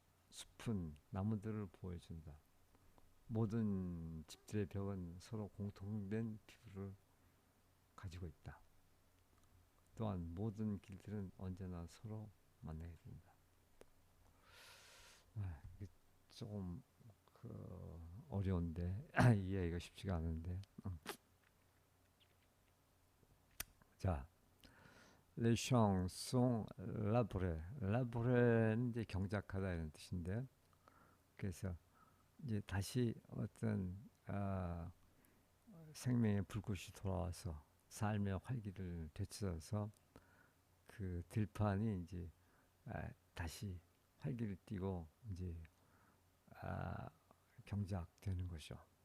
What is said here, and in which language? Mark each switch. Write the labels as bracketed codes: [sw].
[ko] 숲은 나무들을 보여준다. 모든 집들의 벽은 서로 공통된 피부를 가지고 있다. 또한 모든 길들은 언제나 서로 만나게 된다. 이게 조금 어려운데 이해하기가 쉽지가 않은데. [fr] 자, les champs sont labourés. [ko] labourés는 이제 경작하다 이런 뜻인데, 그래서 이제 다시 어떤 생명의 불꽃이 돌아와서 삶의 활기를 되찾아서 그 들판이 이제 다시 활기를 띠고 이제 경작되는 거죠.